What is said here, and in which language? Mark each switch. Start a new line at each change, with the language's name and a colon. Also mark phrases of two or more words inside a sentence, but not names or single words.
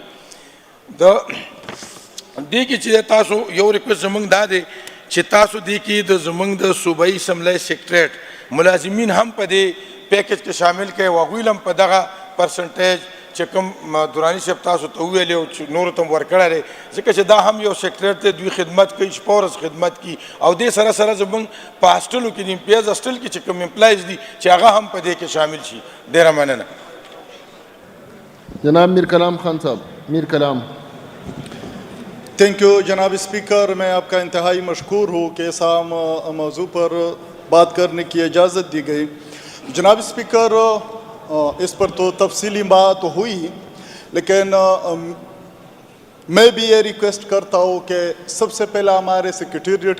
Pashto: د دې کې چې تاسو یو ریکویسټ زمونږ دا دی چې تاسو دې کې د زمونږ د صوبایي اسمبلی سیکریټریټ ملازمین هم په دې پیکج کې شامل کړئ او هغوی هم په دغه پرسنټیج چې کوم دراني صاحب تاسو ته وویلې او چې نورو ته م ورکړی دی ځکه چې دا هم یو سیکریټریټ دی دوی خدمت کوي شپه ورځ خدمت کوي او دې سره سره زموږ په هاسټلو کې د
English: employees hostel
Pashto: کې چې کوم امپلایز دي چې هغه هم په دې کې شامل شي. ډېره مننه.
Urdu: جناب میر کلام خان صاحب. میر کلام.
English: Thank you
Urdu: جناب اسپیکر. میں آپ کا انتہائی مشکور ہوں کہ اس اہم موضوع پر بات کرنے کی اجازت دی گئی. جناب اسپیکر اس پر تو تفصیلی بات ہوئی لیکن میں بھی یہ ریکویسٹ کرتا ہوں کہ سب سے پہلا ہمارے سیکریٹریٹ